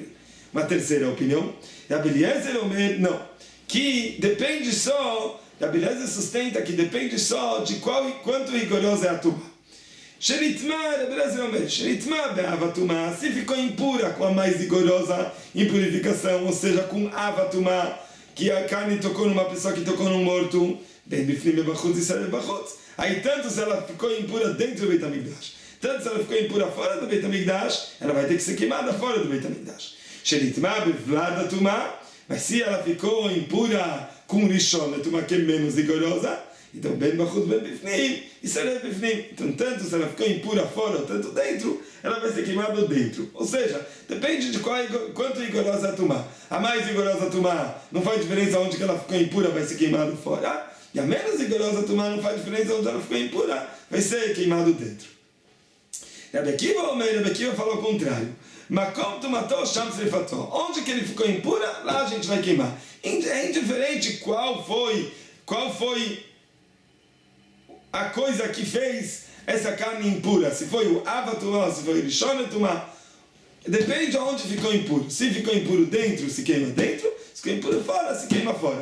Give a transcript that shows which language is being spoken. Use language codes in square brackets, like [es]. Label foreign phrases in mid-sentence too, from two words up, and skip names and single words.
[pt] Uma terceira opinião, Rabbi Eliezer não, que depende só, Rabbi Eliezer sustenta que depende só de quanto rigorosa é a tumá. [he] שנטמא רבי אליעזר אומר, שנטמא באב הטומאה, [pt] se ficou impura com a mais rigorosa impurificação, ou seja, com avatumah, que a carne tocou numa pessoa que tocou num morto, [he] בין בפנים בחוץ וישרף בחוץ. [pt] Aí tanto se ela ficou impura dentro do Beit HaMikdash, tanto se ela ficou impura fora do Beit HaMikdash, ela vai ter que ser queimada fora do Beit HaMikdash. [he] שנטמא בולד הטומאה, [pt] mas se ela ficou impura com [he] ראשון לטומאה, [pt] que é menos rigorosa, então [he] בין בחוץ בין בפנים וישרף בפנים. [pt] Então tanto se ela ficou impura fora, tanto dentro, ela vai ser queimada dentro. Ou seja, depende de quanto rigorosa é a tumá. A mais rigorosa a tumá não faz diferença onde que ela ficou impura, vai ser queimada fora. E a menos rigorosa a tumá não faz diferença onde ela ficou impura, vai ser queimado dentro. Rabbi Akiva falou o contrário. [he] מקום טומאתו שם שריפתו. [pt] Onde que ele ficou impura, lá a gente vai queimar. É indiferente qual foi a coisa que fez essa carne impura. Se foi o avatumah, se foi o [he] ראשון לטומאה. [pt] Depende de onde ficou impuro. Se ficou impuro dentro, se queima dentro. Se ficou impuro fora, se queima fora.